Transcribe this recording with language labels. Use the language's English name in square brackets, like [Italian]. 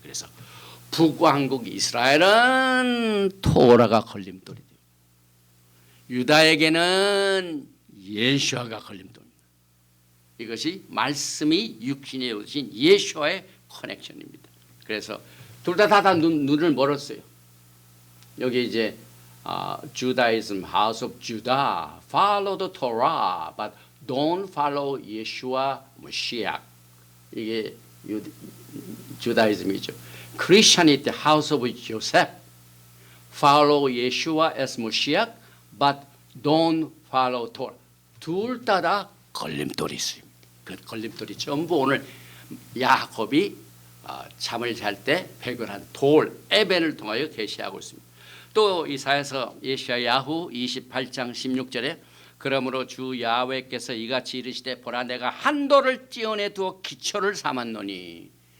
[Korean] 그래서 북왕국 이스라엘은 토라가 걸림돌이 되고 유다에게는 예수아가 걸림돌입니다. 이것이 말씀이 육신에 오신 예수와의 커넥션입니다. 그래서 둘 다 눈을 멀었어요. [English] 여기 이제 Judaism, House of Judah, follow the Torah, but don't follow Yeshua Mashiach. [Korean] 이게 주다이즘이죠. [English] Christianity, House of Joseph, follow Yeshua as Mashiach, but don't follow Torah. [Korean] 둘 다 걸림돌이 있습니다. 그 걸림돌이 전부 오늘 야곱이 잠을 잘 때 배교한 돌 에벤을 통하여 계시하고 있습니다. 또 이사야서 예시야야후 28장 16절에 그러므로 주 야훼께서 이같이 이르시되 보라 내가 한 돌을 찌어내 두어 기초를 삼았노니.